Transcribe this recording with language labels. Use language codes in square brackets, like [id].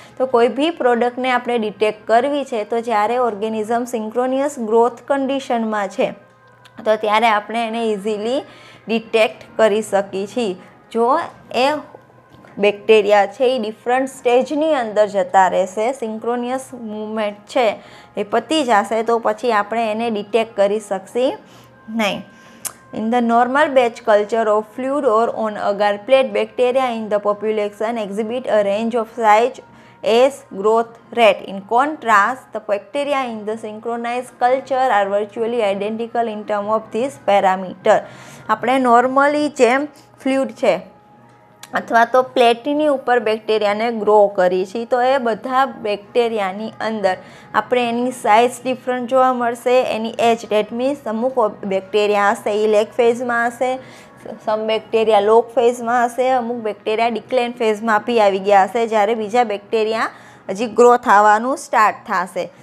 [gu] તો કોઈ બી પ્રોડક્ટને આપણે ડિટેક્ટ કરવી છે તો જ્યારે ઓર્ગેનિઝમ સિંક્રોનિયસ ગ્રોથ કન્ડિશનમાં છે તો ત્યારે આપણે એને ઇઝીલી ડિટેક્ટ કરી શકીએ છીએ. જો એ બેક્ટેરિયા છે એ ડિફરન્ટ સ્ટેજની અંદર જતા રહેશે, સિંક્રોનિયસ મૂવમેન્ટ છે એ પતી જશે તો પછી આપણે એને ડિટેક્ટ કરી શકશે નહીં. [en] In the normal batch culture of fluid or on agar plate, bacteria in the population exhibit a range of size as growth rate. In contrast, the bacteria in the synchronized culture are virtually identical in terms of this parameter. [gu] આપણે normally જેમ fluid છે અથવા તો પ્લેટની ઉપર બેક્ટેરિયાને grow કરી છે તો એ બધા બેક્ટેરિયાની અંદર આપણે એની સાઇઝ ડિફરન્ટ જોવા મળશે, એની એજ. ડેટ મીન્સ અમુક બેક્ટેરિયા હશે એ લેગ ફેઝમાં હશે, સમ બેક્ટેરિયા લોગ ફેઝમાં હશે, અમુક બેક્ટેરિયા ડિક્લેન ફેઝમાં બી આવી ગયા હશે, જ્યારે બીજા બેક્ટેરિયા હજી ગ્રો થવાનું સ્ટાર્ટ થશે.